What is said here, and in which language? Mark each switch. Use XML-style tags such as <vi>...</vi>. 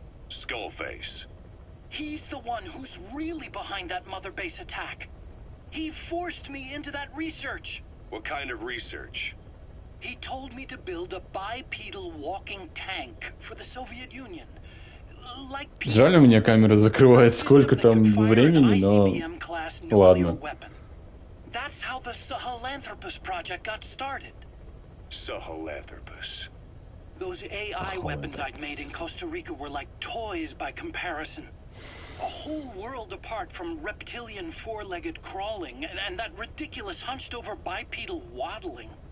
<en>Skullface. He's the one who's really behind that Mother Base attack. He forced me into that research. What kind of research? He told me to build a bipedal walking tank for the Soviet Union. Like</en> <ru>Жаль, у меня камера закрывает сколько там времени, но ладно.</ru> <en>That's how the Sahelanthropus project got started. Sahelanthropus. Those AI weapons I'd made in Costa Rica were like toys by comparison. A whole world apart from reptilian four-legged crawling and that ridiculous hunched-over bipedal waddling.</en>